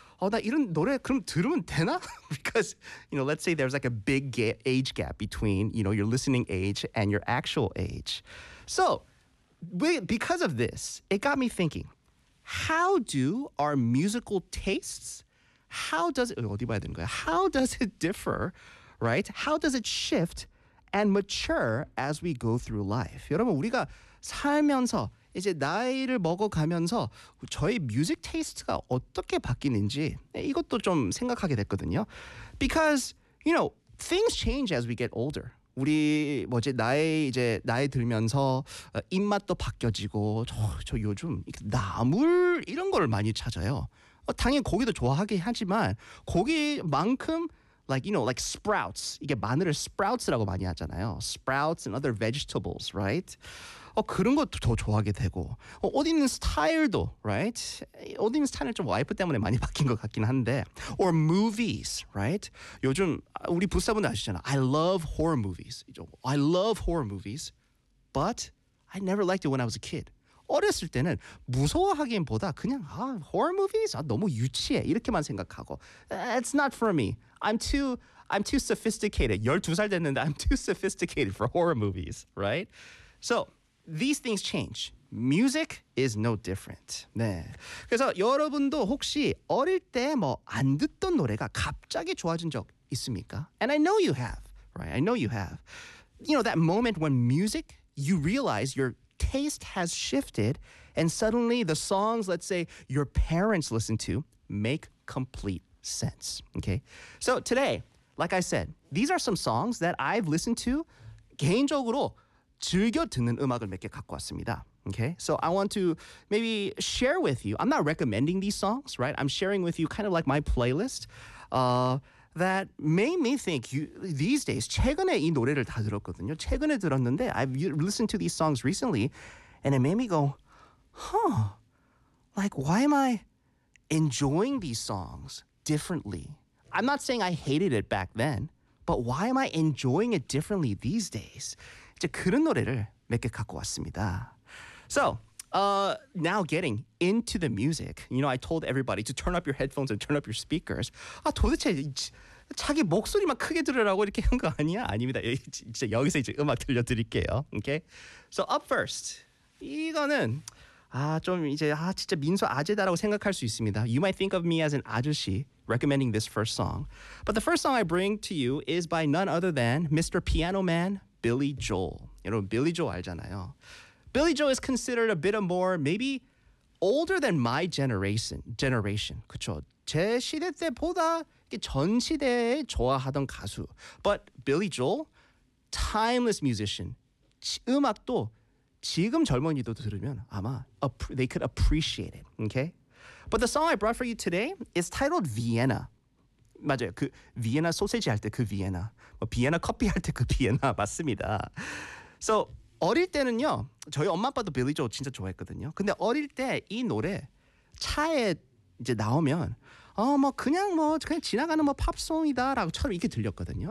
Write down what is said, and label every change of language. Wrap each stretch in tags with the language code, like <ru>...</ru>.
<ko>나 이런 노래 그럼 들으면 되나?</ko> <en>Because, you know, let's say there's like a big age gap between, you know, your listening age and your actual age. So, because of this, it got me thinking, how do our musical tastes, how does it differ, right? How does it shift and mature as we go through life?</en> <ko>여러분, 우리가 살면서 이제 나이를 먹어가면서 저희 뮤직 테이스트가 어떻게 바뀌는지 이것도 좀 생각하게 됐거든요.</ko> <en>Because, you know, things change as we get older.</en> <ko>우리 뭐지 나이 들면서 입맛도 바뀌어지고 저 요즘 나물 이런 걸 많이 찾아요. 당연히 고기도 좋아하긴 하지만 고기만큼</ko> <en>like, you know, like sprouts.</en> <ko>이게 마늘을 sprouts라고 많이 하잖아요.</ko> <en>Sprouts and other vegetables, right?</en> <ko>그런 것도 더 좋아하게 되고 옷 입는 스타일도, right? 옷 입는 스타일은 좀 와이프 때문에 많이 바뀐 것 같긴 한데</ko> <en>or movies, right?</en> <ko>요즘 우리 부사분들 아시잖아.</ko> <en>I love horror movies. I love horror movies, but I never liked it when I was a kid.</en> <ko>어렸을 때는 무서워하기보다 그냥 horror movies? 너무 유치해. 이렇게만 생각하고</ko> <en>it's not for me. I'm too sophisticated.</en> <ko>12살 됐는데</ko> <en>I'm too sophisticated for horror movies, right? So, these things change. Music is no different. 네.</en> <ko>그래서 여러분도 혹시 어릴 때 뭐 안 듣던 노래가 갑자기 좋아진 적 있습니까?</ko> <en>And I know you have, right? I know you have. You know, that moment when music, you realize your taste has shifted and suddenly the songs, let's say, your parents listen to make complete sense, okay? So today, like I said, these are some songs that I've listened to</en> <ko>개인적으로 즐겨 듣는 음악을 몇 개 갖고 왔습니다.</ko> <en>Okay? So I want to maybe share with you. I'm not recommending these songs, right? I'm sharing with you kind of like my playlist that made me think you, these days,</en> <ko>최근에 이 노래를 다 들었거든요. 최근에 들었는데</ko> <en>I've listened to these songs recently and it made me go, huh, like why am I enjoying these songs differently? I'm not saying I hated it back then, but why am I enjoying it differently these days?</en> <ko>이제 그런 노래를 몇 개 갖고 왔습니다.</ko> <en>So, now getting into the music. You know, I told everybody to turn up your headphones and turn up your speakers.</en> <ko>도대체 자기 목소리만 크게 들으라고 이렇게 한 거 아니야? 아닙니다. 이제 여기서 이제 음악 들려드릴게요.</ko> <en>Okay? So, up first.</en> <ko>이거는 좀 이제 진짜 민수 아재다라고 생각할 수 있습니다.</ko> <en>You might think of me as an 아저씨 recommending this first song. But the first song I bring to you is by none other than Mr. Piano Man, Billy Joel. 여러분, Billy Joel 알잖아요. Billy Joel is considered a bit of more, maybe older than my generation.</en> <ko>그쵸? 제 시대 때보다 전 시대에 좋아하던 가수.</ko> <en>But Billy Joel, timeless musician.</en> <ko>음악도 지금 젊은이도 들으면 아마</ko> <en>they could appreciate it, okay? But the song I brought for you today is titled Vienna.</en> <ko>맞아요. 그 비엔나 소세지 할 때 그 비엔나. 뭐 비엔나 커피 할 때 그 비엔나 맞습니다. So, 어릴 때는요. 저희 엄마 아빠도 빌리 조 진짜 좋아했거든요. 근데 어릴 때 이 노래 차에 이제 나오면 그냥 지나가는 뭐 팝송이다라고처럼 이렇게 들렸거든요.</ko>